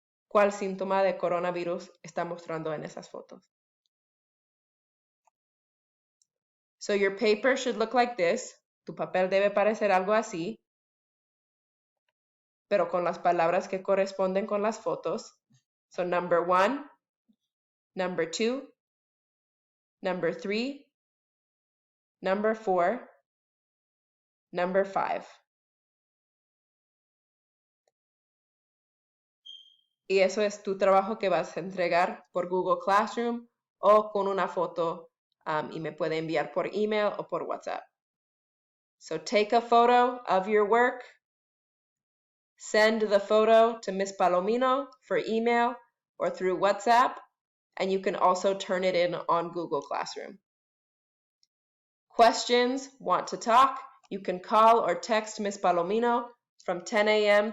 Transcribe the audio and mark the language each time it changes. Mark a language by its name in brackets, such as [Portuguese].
[Spanish] ¿Cuál síntoma de coronavirus está mostrando en esas fotos? [English] So your paper should look like this. [Spanish] Tu papel debe parecer algo así, pero con las palabras que corresponden con las fotos. [English] So number 1, number 2, number 3, number 4, number 5. [Spanish] Y eso es tu trabajo que vas a entregar por Google Classroom o con una foto y me puede enviar por email o por WhatsApp. [English] So take a photo of your work. Send the photo to Miss Palomino for email or through WhatsApp, and you can also turn it in on Google Classroom. Questions, want to talk? You can call or text Miss Palomino from 10 a.m.